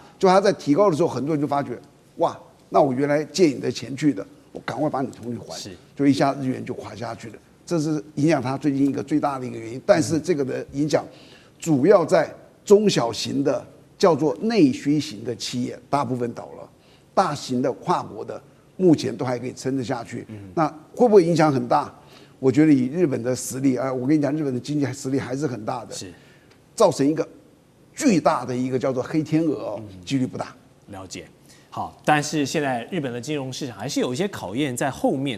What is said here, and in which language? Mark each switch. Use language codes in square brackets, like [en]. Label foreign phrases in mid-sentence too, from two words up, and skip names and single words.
[zh] 就他在提高的時候，很多人就發覺，哇，那我原來借你的錢去的，我趕快把你重新還，就一下日元就垮下去了。這是影響它最近一個最大的一個原因，但是這個的影響主要在中小型的叫做內需型的企業，大部分倒了，大型的跨國的目前都還可以撐得下去。那會不會影響很大？我覺得以日本的實力啊，我跟你講，日本的經濟實力還是很大的，造成一個巨大的一個叫做黑天鵝哦，幾率不大。了解。好，但是現在日本的金融市场還是有一些考驗在後面呢。